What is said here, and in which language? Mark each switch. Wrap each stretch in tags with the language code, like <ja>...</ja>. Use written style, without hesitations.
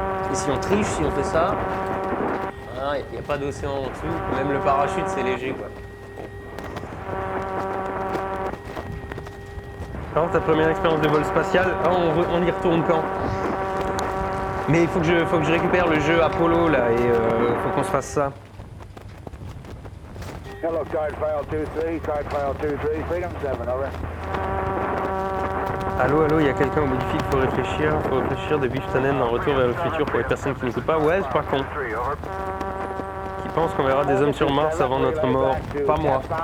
<fr>Et si on triche, si on fait ça, il n'y a pas d'océan en dessous, même le parachute c'est léger quoi. Alors ta première expérience de vol spatial, on y retourne quand? Mais il faut que je récupère le jeu Apollo là et faut qu'on se fasse ça.</fr> <en>Hello, Card File 23, Freedom 7, over.</en> <fr>Allô, il y a quelqu'un au bout du fil, faut réfléchir de Biff Tannen en retour vers le futur pour les personnes qui n'écoutent pas. Ouais, c'est pas con. Qui pense qu'on verra des hommes sur Mars avant notre mort. Pas moi.</fr>